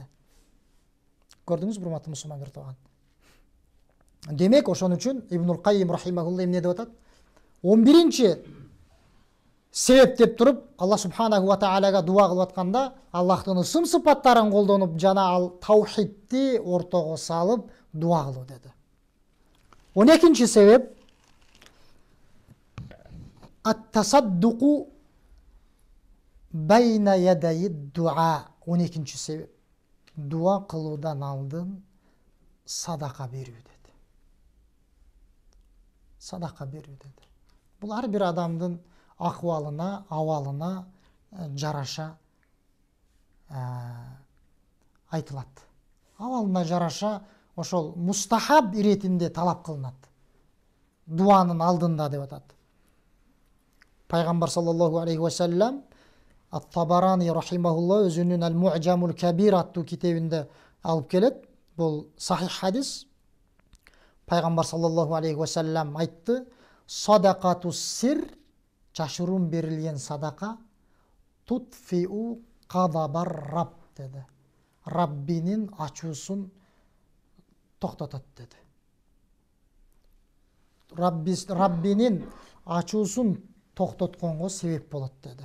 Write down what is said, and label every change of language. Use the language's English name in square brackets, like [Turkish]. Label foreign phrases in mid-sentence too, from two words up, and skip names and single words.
[Kyrgyz] Көрдүңүз, урматтуу мусулман бир тууган? Демек, ошон үчүн Ибнул Каййим рахимахулла эмне деп атат? 11-чи себеп деп туруп Аллах [Arabic] سبحانه وتعالى [Kyrgyz] дуа кылып атканда Аллахтын ысым сыпаттарын колдонуп жана ал таухидти ортого салып дуа кылуу деди. [Arabic] 12-чи себеп الصدقة بين يدي الدعاء. [Kyrgyz] 12-чи себеп дуа кылуудан алдын садака берүү деди. Садака берүү деди. Бул ар бир адамдын акыбалына, абалына жараша айтылат. Абалына жараша ошол мустахаб иретинде талап кылынат. Дуанын алдында деп атат. Пайгамбар [Arabic] صلى الله عليه وسلم [Kyrgyz] Ат-Табарани рахимахулла өзүнүн Ал-Му'джамул Кабир аттуу китебинде алып келет. Бул сахих хадис. Пайгамбар [Arabic] صلى الله عليه وسلم [Kyrgyz] айтты: [Arabic] "صدقة السر, [Kyrgyz] жашыруун берилген садака, [Arabic] تطفئ غضب الرب" [Kyrgyz] dedi. Раббинин ачуусун токтотот dedi. Раббинин ачуусун токтотконго себеп болот dedi.